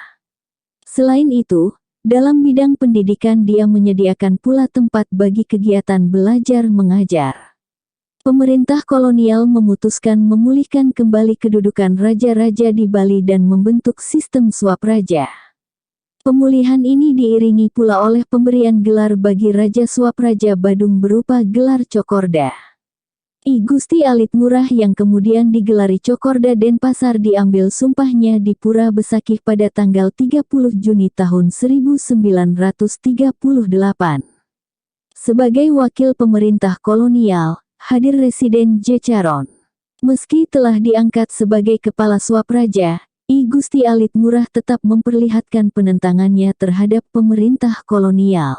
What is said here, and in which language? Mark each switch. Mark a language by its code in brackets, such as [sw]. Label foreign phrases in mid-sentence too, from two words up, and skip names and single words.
[id] Selain itu, dalam bidang pendidikan dia menyediakan pula tempat bagi kegiatan belajar mengajar. Pemerintah kolonial memutuskan memulihkan kembali kedudukan raja-raja di Bali dan membentuk sistem swapraja. Pemulihan ini diiringi pula oleh pemberian gelar bagi Raja Swapraja Badung berupa gelar Cokorda. I Gusti Alit Ngurah yang kemudian digelari Cokorda Denpasar diambil sumpahnya di Pura Besakih pada tanggal 30 Juni tahun 1938. Sebagai wakil pemerintah kolonial, hadir Residen J. Caron. Meski telah diangkat sebagai kepala Swapraja, I Gusti Alit Ngurah tetap memperlihatkan penentangannya terhadap pemerintah kolonial.